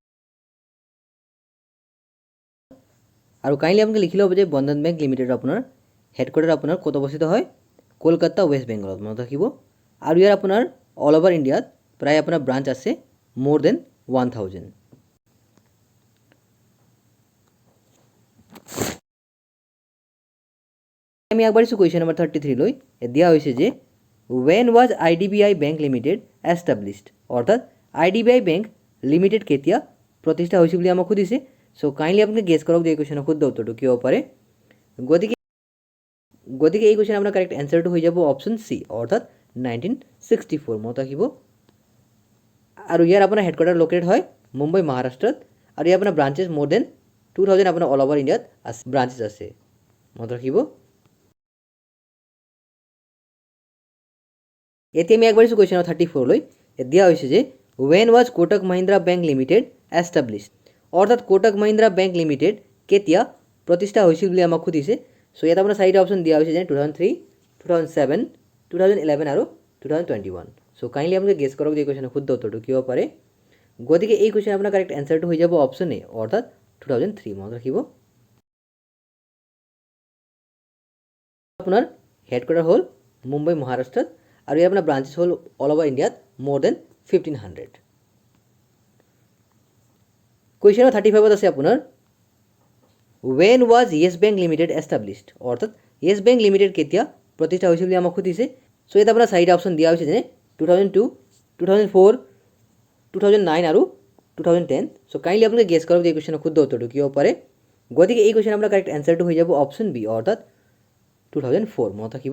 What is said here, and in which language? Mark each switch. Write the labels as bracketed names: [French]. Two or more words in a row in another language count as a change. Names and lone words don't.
[Assamese] আৰু কাইণ্ডলি আপোনালোকে লিখি ল'ব যে বন্ধন বেংক লিমিটেডৰ আপোনাৰ হেডকোৱাৰ্টাৰ আপোনাৰ ক'ত অৱস্থিত হয়, কলকাতা ৱেষ্ট বেংগলত। মনত ৰাখিব। আৰু ইয়াৰ আপোনাৰ [English] all over India [Assamese] প্ৰায় আপোনাৰ ব্ৰাঞ্চ আছে [English] more than [Assamese] 1000। আমি আগবাঢ়িছোঁ [English] question number [Assamese] 33 লৈ। দিয়া হৈছে যে [English] when was [Assamese] IDBI বেংক লিমিটেড এষ্টাব্লিছড? অৰ্থাৎ IDBI বেংক লিমিটেড কেতিয়া প্ৰতিষ্ঠা হৈছিল বুলি আমাক সুধিছে। [English] so kindly [Assamese] আপোনালোকে গেছ কৰক যে এই কুৱেশ্যনৰ শুদ্ধ উত্তৰটো কি হ'ব পাৰে। গতিকে এই কুৱেশ্যন আপোনাৰ [English] correct answer [Assamese] হৈ যাব [English] option C [Assamese] অৰ্থাৎ 1964। মনত ৰাখিব। আৰু ইয়াৰ আপোনাৰ হেডকোৱাৰ্টাৰ লোকেটেড হয় মুম্বাই মহাৰাষ্ট্ৰত। আৰু ইয়াৰ আপোনাৰ ব্ৰাঞ্চেছ [English] more than [Assamese] 2000 আপোনাৰ [English] all over India [Assamese] আছে, ব্ৰাঞ্চেছ আছে। মনত ৰাখিব। এতিয়া আমি আগবাঢ়িছোঁ [English] question number [Assamese] 34 লৈ। দিয়া হৈছে যে [English] when was [Assamese] কোটাক মহিন্দ্ৰা বেংক লিমিটেড এষ্টাব্লিছড? অৰ্থাৎ কোটাক মহিন্দ্ৰা বেংক লিমিটেড কেতিয়া প্ৰতিষ্ঠা হৈছিল বুলি আমাক সুধিছে। চ' ইয়াত আপোনাৰ 4টা অপশ্যন দিয়া হৈছে যেনে 2003, 2007, 2011 আৰু 2021। [English] so kindly [Assamese] আপোনালোকে গেছ কৰক যে এই কুৱেশ্যনৰ শুদ্ধ উত্তৰটো কি হ'ব পাৰে। গতিকে এই কুৱেশ্যন আপোনাৰ [English] correct answer [Assamese] হৈ যাব [English] option A [Assamese] অৰ্থাৎ 2003। মনত ৰাখিব। আপোনাৰ হেডকোৱাৰ্টাৰ হ'ল মুম্বাই মহাৰাষ্ট্ৰত। আৰু ইয়াৰ আপোনাৰ ব্ৰাঞ্চেছ হ'ল [English] all over India more than [Assamese] 1500। [English] question number [Assamese] 35ত আছে আপোনাৰ [English] when was [Assamese] য়েছ বেংক লিমিটেড এষ্টাব্লিছড? অৰ্থাৎ য়েছ বেংক লিমিটেড কেতিয়া প্ৰতিষ্ঠা হৈছিল বুলি আমাক সুধিছে। চ' ইয়াত আপোনাৰ 4টা অপশ্যন দিয়া হৈছে যেনে 2002, 2004, 2009 আৰু 2010। [English] so kindly [Assamese] আপোনালোকে গেছ কৰক যে এই কুৱেশ্যনৰ শুদ্ধ উত্তৰটো কি হ'ব পাৰে। গতিকে এই কুৱেশ্যন আপোনাৰ [English] correct answer [Assamese] হৈ যাব [English] option B [Assamese] অৰ্থাৎ 2004 মনত ৰাখিব।